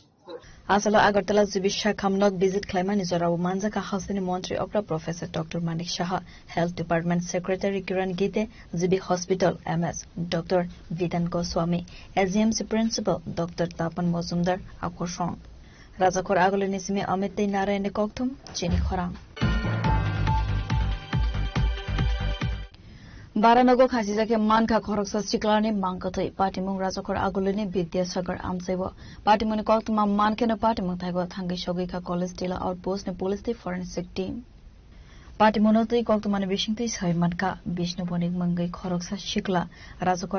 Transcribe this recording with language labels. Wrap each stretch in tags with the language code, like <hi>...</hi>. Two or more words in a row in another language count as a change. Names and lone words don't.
<trp>আসলে আগরতলা জিবি শাখামনগ ভিজিট ক্লাইমা নিজরাও মানজাকা হাসিনি মন্ত্রী অপরা প্রফেসর ডক্টর মানিক শাহ</trp> <en>health department secretary</en> <trp>কিরণ গীতে জিবি হসপিটাল এমএস ডক্টর বিধান গোস্বামী এজিএমসি প্রিন্সিপাল ডক্টর তাপন মজুমদার আকর্ষণ রাজাখর আগলে নিসিমি অমিত দে নারায়ণে ককথুম চিনি খরাং बारानगो खासिजाके मानखा खरकसा सिक्लाने मांगथै पार्टीमुं राजखर आगुलेने विद्यासागर आमसेव पार्टीमुनि कल्तमा मानखेन पार्टीमुं थाइगो थांगै सगैखा कलेज टिला आउटपोस्ट ने पुलिस ति</trp> <en>forensic team</en> <trp>पार्टीमुनोतै कल्तमाने बिसिंतै सयमानका विष्णु बनिक मंगै खरकसा सिक्ला राजखर</trp>